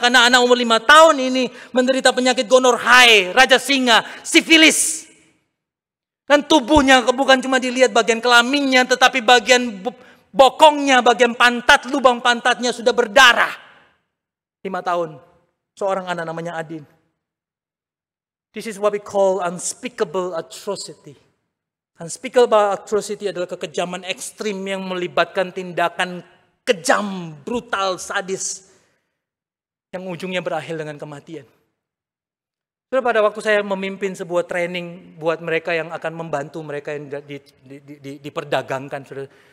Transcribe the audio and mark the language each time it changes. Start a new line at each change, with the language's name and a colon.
Indonesian: Karena anak umur 5 tahun ini menderita penyakit gonorrhea, raja singa, sifilis. Dan tubuhnya bukan cuma dilihat bagian kelaminnya, tetapi bagian bokongnya, bagian pantat, lubang pantatnya sudah berdarah. 5 tahun, seorang anak namanya Adin.
English: This is what we call unspeakable atrocity.
Indonesian: Unspeakable atrocity adalah kekejaman ekstrim yang melibatkan tindakan kejam, brutal, sadis, yang ujungnya berakhir dengan kematian. Pada waktu saya memimpin sebuah training buat mereka yang akan membantu mereka yang diperdagangkan, saudara.